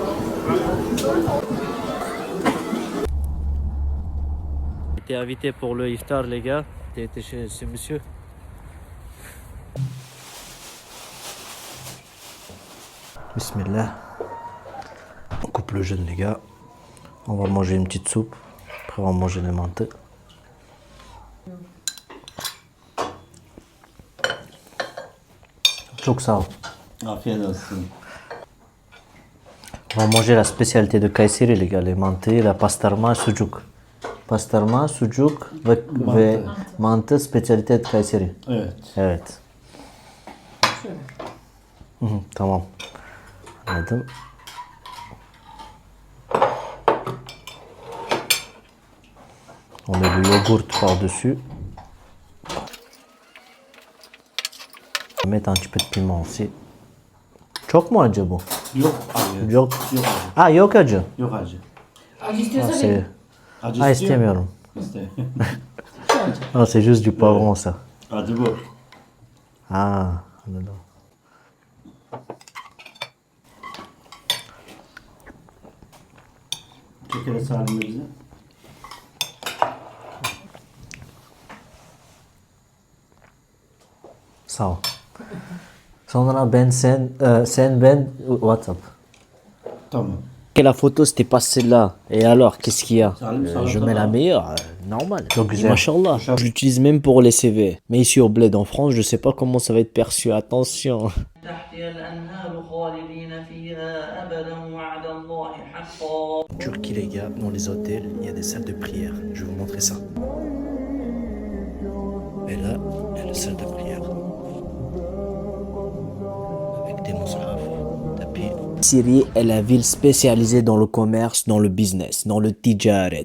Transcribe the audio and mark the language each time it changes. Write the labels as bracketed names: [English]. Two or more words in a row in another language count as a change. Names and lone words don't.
[French] J'étais invité pour le iftar, les gars. T'as été chez ce monsieur. Bismillah. On coupe le jeûne, les gars. On va manger une petite soupe. Après, on va manger les menthes. [Turkish] Çok sağ ol. Afiyet olsun. [French] On va manger la spécialité de Kayseri, les gars. Les mantı, la pastarma, sucuk. [Turkish] Pastarma, sucuk ve mantı [French] spécialité de Kayseri. [Turkish] Evet. Evet. Tamam. Anladım. [French] On met du yogourt par-dessus. On va mettre un petit peu de piment aussi. [Turkish] Çok mu acı bu? Yok abi. Yok. Yok acı. Ah, yok acı. Yok acı. Acı Ah, istiyorsa [French] c'est... [Turkish] verin. Acı Ah, istiyor istemiyorum. İste. [French] Ah, c'est juste du poivron, ça. [Turkish] Acı bu. Ah, anladım. Şekeri sarmıyor bize. Sağ ol. Sonra ben sen ben WhatsApp. Tamam. [French] Que la photo c'était pas celle-là. Et alors, qu'est-ce qu'il y a Salut, ça va, Je ça mets va. la meilleure, normal. Donc, [Turkish] Güzel. machallah. [French] Je l'utilise même pour les CV. Mais ici au bled en France, je sais pas comment ça va être perçu. Attention. [Arabic] تحتها الأنهار خالدين فيها أبدا وعد الله حقا. [French] En Turquie, les gars, dans les hôtels, il y a des salles de prière. Je vais vous montrer ça. Et là, il y a la salle de prière. Avec des mushaf, tapis. Syrie est la ville spécialisée dans le commerce, dans le business, dans le tijaret.